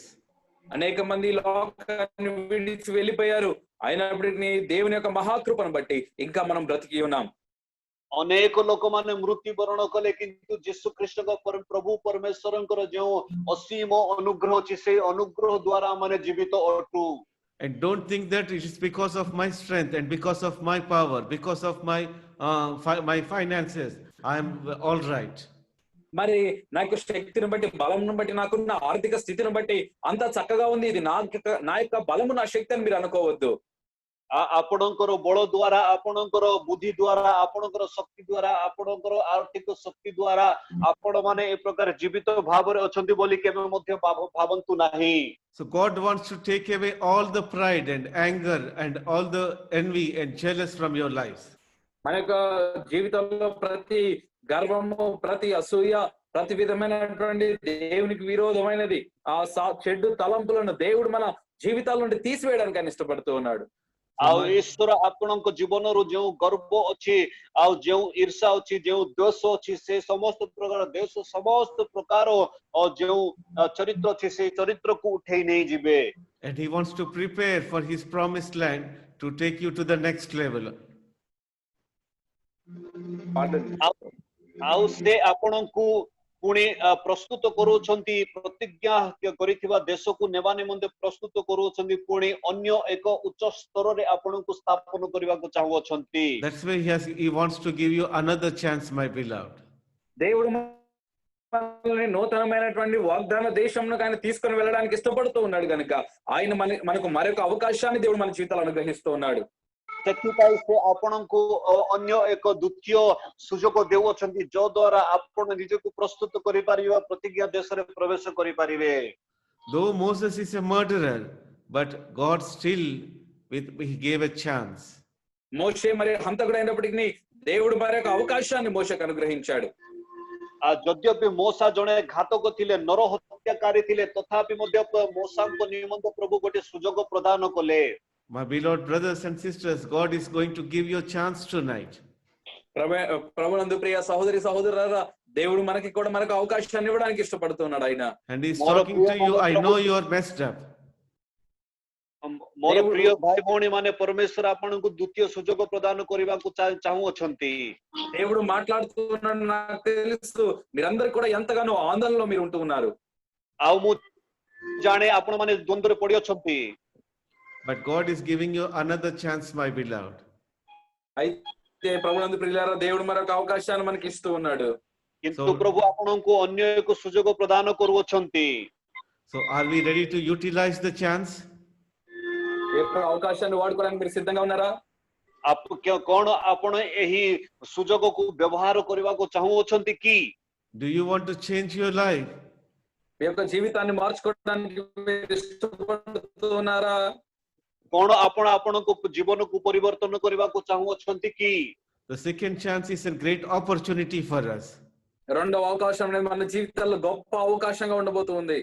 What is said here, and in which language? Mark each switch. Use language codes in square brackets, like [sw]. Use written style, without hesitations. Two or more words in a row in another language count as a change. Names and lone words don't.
[te] అనేక మంది లోకాన్ని విడిచి వెళ్ళిపోయారు, అయినప్పటికీ దేవుని యొక్క మహాకృపను బట్టి ఇంకా మనం బ్రతికి ఉన్నాం। [or] ଅନେକ ଲୋକମାନେ ମୃତ୍ୟୁବରଣ କଲେ, କିନ୍ତୁ ଯୀଶୁ ଖ୍ରୀଷ୍ଟଙ୍କ ପ୍ରଭୁ ପରମେଶ୍ୱରଙ୍କର ଯେଉଁ ଅସୀମ ଅନୁଗ୍ରହ ଅଛି ସେଇ ଅନୁଗ୍ରହ ଦ୍ୱାରା ଆମେ ଜୀବିତ ଅଟୁ। [en] And don't think that it is because of my strength and because of my power, because of my finances, I am all right. [te] మరి నా యొక్క శక్తిని బట్టి, బలంను బట్టి, నాకున్న ఆర్థిక స్థితిని బట్టి అంతా చక్కగా ఉంది, ఇది నా యొక్క బలము, నా శక్తి అని మీరు అనుకోవద్దు। [or] ଆପଣଙ୍କର ବଳ ଦ୍ୱାରା ଆପଣଙ୍କର ବୁଦ୍ଧି ଦ୍ୱାରା ଆପଣଙ୍କର ଶକ୍ତି ଦ୍ୱାରା ଆପଣଙ୍କର ଆର୍ଥିକ ଶକ୍ତି ଦ୍ୱାରା ଆପଣମାନେ ଏ ପ୍ରକାର ଜୀବିତ ଭାବରେ ଅଛନ୍ତି ବୋଲି କେବେ ମଧ୍ୟ ଭାବନ୍ତୁ ନାହିଁ। [en] So God wants to take away all the pride and anger and all the envy and jealous from your lives. [te] మన యొక్క జీవితంలో ప్రతి గర్వము, ప్రతి అసూయ, ప్రతి విధమైనటువంటి దేవునికి విరోధమైనది చెడ్డు తలంపులను దేవుడు మన జీవితాల నుండి తీసివేయడానికి ఆయన ఇష్టపడుతూ ఉన్నాడు। [or] ଆଉ ଈଶ୍ୱର ଆପଣଙ୍କ ଜୀବନରୁ ଯେଉଁ ଗର୍ବ ଅଛି ଆଉ ଯେଉଁ ଈର୍ଷା ଅଛି ଯେଉଁ ଦୋଷ ଅଛି ସେ ସମସ୍ତ ପ୍ରକାର ଦୋଷ ସମସ୍ତ ପ୍ରକାର ଯେଉଁ ଚରିତ୍ର ଅଛି ସେ ଚରିତ୍ରକୁ ଉଠେଇ ନେଇଯିବେ। [en] And he wants to prepare for his promised land to take you to the next level. [or] ଆଉ ସେ ଆପଣଙ୍କୁ ପୁଣି ପ୍ରସ୍ତୁତ କରୁଛନ୍ତି, ପ୍ରତିଜ୍ଞା କରିଥିବା ଦେଶକୁ ନେବା ନିମନ୍ତେ ପ୍ରସ୍ତୁତ କରୁଛନ୍ତି, ପୁଣି ଅନ୍ୟ ଏକ ଉଚ୍ଚ ସ୍ତରରେ ଆପଣଙ୍କୁ ସ୍ଥାପନ କରିବାକୁ ଚାହୁଁଅଛନ୍ତି। [en] That's why he wants to give you another chance, my beloved. [te] దేవుడు మనల్ని నూతనమైనటువంటి వాగ్దాన దేశంలోకి ఆయన తీసుకొని వెళ్ళడానికి ఇష్టపడుతూ ఉన్నాడు కనుక ఆయన మనకు మరొక అవకాశాన్ని దేవుడు మన జీవితాలు అనుగ్రహిస్తూ ఉన్నాడు। [or] ସେଥିପାଇଁ ସେ ଆପଣଙ୍କୁ ଅନ୍ୟ ଏକ ଦ୍ୱିତୀୟ ସୁଯୋଗ ଦେଉଅଛନ୍ତି ଯୋ ଦ୍ୱାରା ଆପଣ ନିଜକୁ ପ୍ରସ୍ତୁତ କରିପାରିବେ, ପ୍ରତିଜ୍ଞା ଦେଶରେ ପ୍ରବେଶ କରିପାରିବେ। [en] Though Moses is a murderer, but God still he gave a chance. [te] మోషే మరి హంతకుడైనప్పటికీ దేవుడు మరొక అవకాశాన్ని మోషేకు అనుగ్రహించాడు। [or] ଯଦ୍ୟପି ମୋସା ଜଣେ ଘାତକ ଥିଲେ, ନର ହତ୍ୟାକାରୀ ଥିଲେ, ତଥାପି ମଧ୍ୟ ମୋସାଙ୍କ ନିମନ୍ତେ ପ୍ରଭୁ ଗୋଟେ ସୁଯୋଗ ପ୍ରଦାନ କଲେ। [en] My beloved brothers and sisters, God is going to give you a chance tonight. [te] ప్రభునందు ప్రియ సహోదరి సహోదరులారా, దేవుడు మనకి కూడా మరొక అవకాశాన్ని ఇవ్వడానికి ఇష్టపడుతున్నాడు ఆయన। [en] And he's talking to you, I know you are messed up. [or] ମୋର ପ୍ରିୟ ଭାଇ ଭଉଣୀ ମାନେ, ପରମେଶ୍ୱର ଆପଣଙ୍କୁ ଦ୍ୱିତୀୟ ସୁଯୋଗ ପ୍ରଦାନ କରିବାକୁ ଚାହୁଁଅଛନ୍ତି। [te] దేవుడు మాట్లాడుతున్నాడు, నాకు తెలుసు మీరందరూ కూడా ఎంతగానో ఆందోళనలో మీరు ఉంటూ ఉన్నారు। [or] ଆଉ ମୁଁ ଜାଣେ ଆପଣ ମାନେ ଦ୍ୱନ୍ଦ୍ୱରେ ପଡ଼ିଅଛନ୍ତି। [en] But God is giving you another chance, my beloved. [te] అయితే ప్రభునందు ప్రియులారా, దేవుడు మరొక అవకాశాన్ని మనకి ఇస్తూ ఉన్నాడు। [or] କିନ୍ତୁ ପ୍ରଭୁ ଆପଣଙ୍କୁ ଅନ୍ୟ ଏକ ସୁଯୋଗ ପ୍ରଦାନ କରୁଅଛନ୍ତି। [en] So are we ready to utilize the chance? [te] ఈ అవకాశాన్ని వాడుకోవడానికి మీరు సిద్ధంగా ఉన్నారా? [or] କଣ ଆପଣ ଏହି ସୁଯୋଗକୁ ବ୍ୟବହାର କରିବାକୁ ଚାହୁଁଅଛନ୍ତି କି? [en] Do you want to change your life? [te] మీ యొక్క జీవితాన్ని మార్చుకోవడానికి మీరు ఇష్టపడుతున్నారా? [or] କଣ ଆପଣ ଆପଣଙ୍କ ଜୀବନକୁ ପରିବର୍ତ୍ତନ କରିବାକୁ ଚାହୁଁଅଛନ୍ତି କି? [en] The second chance is a great opportunity for us. [te] రెండవ అవకాశం అనేది మన జీవితాల్లో గొప్ప అవకాశంగా ఉండబోతుంది।